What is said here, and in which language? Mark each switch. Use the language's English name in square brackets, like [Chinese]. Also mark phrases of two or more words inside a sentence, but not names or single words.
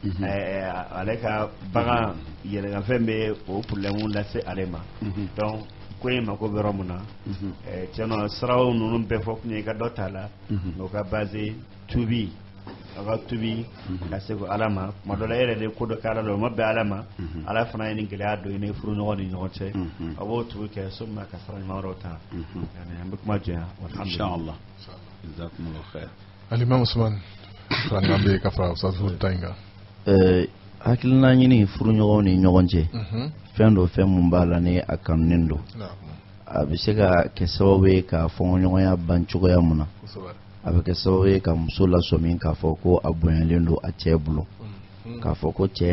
[Bambara] ale ka bagan yɛlɛmafɛn bɛ o problème lase ale ma donc ko in mako bɛ yɔrɔ mun na tiɲɛ siraw ninnu bɛɛ fɔ kun ye i ka dɔ t'a la o ka base tubi a ka tubi ka se ko ala ma kuma dɔ la e yɛrɛ de ko dɔ kɛ ala la o ma bɛn ala ma ala fana ye nin gɛlɛya dɔ ye ne furu ɲɔgɔn ni ɲɔgɔn cɛ a b'o tubi kɛ soma ka sara ɲuman wɛrɛw ta an bɛ kuma jɔnya [Arabic] inshallah jazakumullahu khair [Bambara] Alimam Usman Franga bɛ ka fara Ustaz Tainga hakilina ɲini furu ɲɔgɔn ni ɲɔgɔn cɛ fɛn dɔ fɛn mun b'a la ni a kanunen don a bɛ se ka kɛ sababu ye ka fɔɲɔgɔnya ban cogoya mun na a bɛ kɛ sababu ye ka muso lasɔmin k'a fɔ ko a bonyalen don a cɛ bolo k'a fɔ ko cɛ